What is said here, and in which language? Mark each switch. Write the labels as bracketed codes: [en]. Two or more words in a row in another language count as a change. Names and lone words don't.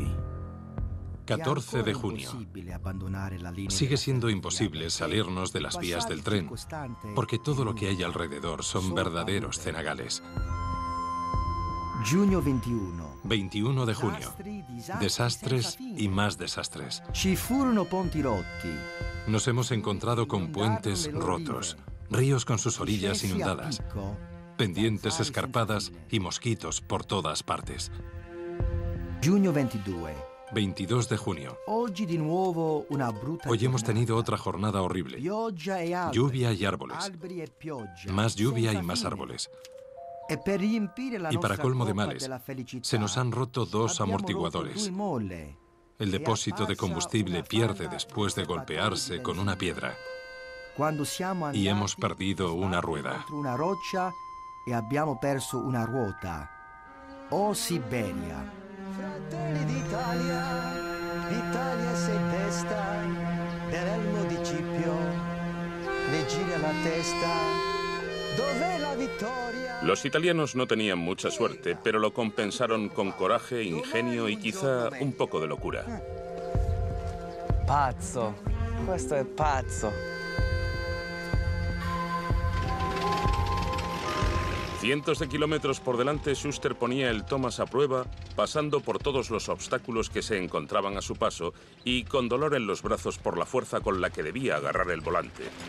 [es] 14 de junio. Sigue siendo imposible salirnos de las vías del tren, porque todo lo que hay alrededor son verdaderos cenagales. [it] Giugno 21. [es] 21 de junio. Desastres y más desastres. [it] Ci furono ponti rotti. [es] Nos hemos encontrado con puentes rotos, ríos con sus orillas inundadas, pendientes escarpadas y mosquitos por todas partes. [it] Giugno 22. [es] 22 de junio. Hoy hemos tenido otra jornada horrible. Lluvia y árboles. Más lluvia y más árboles. Y para colmo de males, se nos han roto 2 amortiguadores. El depósito de combustible pierde después de golpearse con una piedra. Y hemos perdido una rueda. Oh Siberia. [it] Fratelli d'Italia, l'Italia sei testa, dell'elmo di Scipio, le gira la testa, dov'è la vittoria? [es] Los italianos no tenían mucha suerte, pero lo compensaron con coraje, ingenio y quizá un poco de locura. [it] Pazzo, questo è pazzo. [es] Cientos de kilómetros por delante, Schuster ponía el Thomas a prueba, pasando por todos los obstáculos que se encontraban a su paso y con dolor en los brazos por la fuerza con la que debía agarrar el volante.